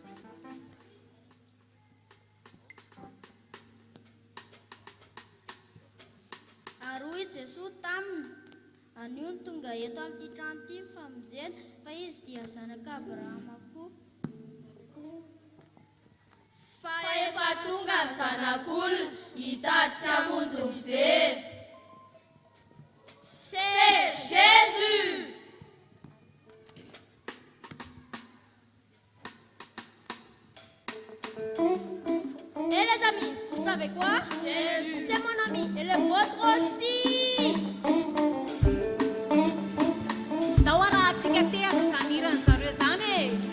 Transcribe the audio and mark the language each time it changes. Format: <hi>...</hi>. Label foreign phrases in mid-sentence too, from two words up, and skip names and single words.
<mg>Ary hoy Jesosy taminy, anio ny tonga eto amin'ity trano ity mifamonjena fa izy dia zanaka Abrahama koa. Fa efa tonga ny zanak'olona hitady sy hamonjy ny very.</mg> <fr>C'est Jésus. Et les amis, vous savez quoi? Jésus. C'est mon ami et le vôtre aussi.</fr> <mg>Taoarahantsika te amin'izany iran'izareo zany e.</mg>